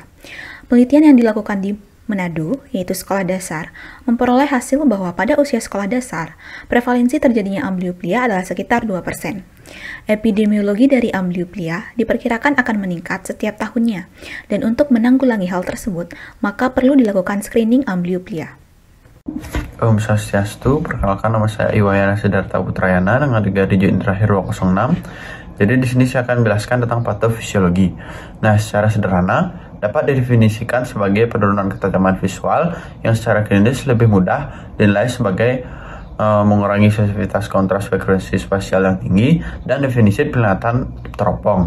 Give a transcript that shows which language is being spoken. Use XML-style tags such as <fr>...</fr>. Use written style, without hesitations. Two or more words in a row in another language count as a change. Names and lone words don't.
<id>Penelitian yang dilakukan di Manado, yaitu sekolah dasar, memperoleh hasil bahwa pada usia sekolah dasar, prevalensi terjadinya amblyopia adalah sekitar 2%. Epidemiologi dari amblyopia diperkirakan akan meningkat setiap tahunnya, dan untuk menanggulangi hal tersebut, maka perlu dilakukan screening amblyopia.</id> <ban>Om Swastiastu,</ban> <id>perkenalkan nama saya Iwayana Siddhartha Putrayana dengan 3 digit terakhir 206. Jadi di sini saya akan menjelaskan tentang patofisiologi. Nah, secara sederhana dapat didefinisikan sebagai penurunan ketajaman visual yang secara klinis lebih mudah dinilai sebagai mengurangi sensitivitas kontras frekuensi spasial yang tinggi dan definisi penglihatan teropong.</id>